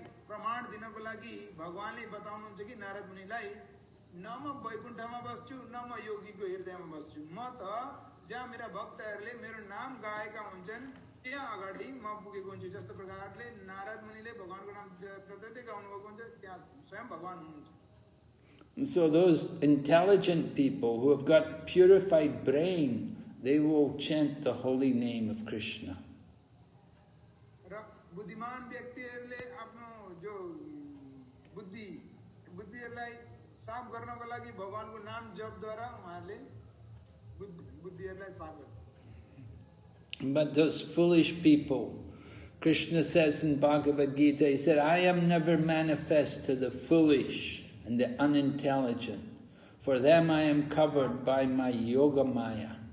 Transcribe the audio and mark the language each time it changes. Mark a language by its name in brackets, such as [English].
[Nepali] प्रमाण दिनको लागि भगवानले बताउनुहुन्छ कि नारद मुनिलाई न म वैकुण्ठमा बस्छु न म योगीको हृदयमा बस्छु म त जहाँ मेरा भक्तहरूले मेरो नाम गाएका हुन्छन् त्यहाँ अगाडि म पुगेको हुन्छु जस्तो प्रकारले नारद मुनिले भगवानको नाम जति गाउनु भएको हुन्छ त्यहाँ स्वयं भगवान हुनुहुन्छ. [English] So those intelligent people who have got purified brain, they will chant the holy name of Krishna. [Nepali] बुद्धिमान व्यक्तिहरूले आफ्नो जो बुद्धिहरूलाई साफ गर्नको लागि भगवानको नाम जपद्वारा उहाँहरूले बुद्धिहरूलाई साफ गर्छ. [English] But those foolish people, Krishna says in Bhagavad Gita, he said, I am never manifest to the foolish and the unintelligent. For them I am covered by my yoga maya.